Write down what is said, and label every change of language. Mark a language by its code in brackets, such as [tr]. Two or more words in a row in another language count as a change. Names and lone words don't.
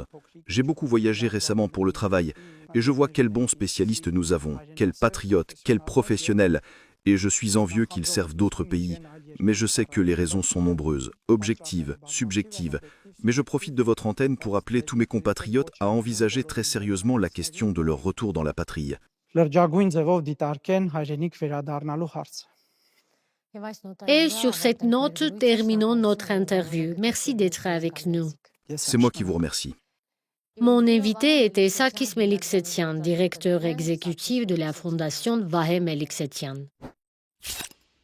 [fr] J'ai beaucoup voyagé récemment pour le travail, et je vois quels bons spécialistes nous avons, quels patriotes, quels professionnels, et je suis envieux qu'ils servent d'autres pays. Mais je sais que les raisons sont nombreuses, objectives, subjectives. Mais je profite de votre antenne pour appeler tous mes compatriotes à envisager très sérieusement la question de leur retour dans la patrie. [hy] լրջագույն ձևով դիտարկեն հայրենիք վերադառնալու հարցը։ [fr] Et sur cette note, terminons notre interview. Merci d'être avec nous. C'est moi qui vous remercie. Mon invité était Sarkis Meliksetyan, directeur exécutif de la fondation Vahe Meliksetyan.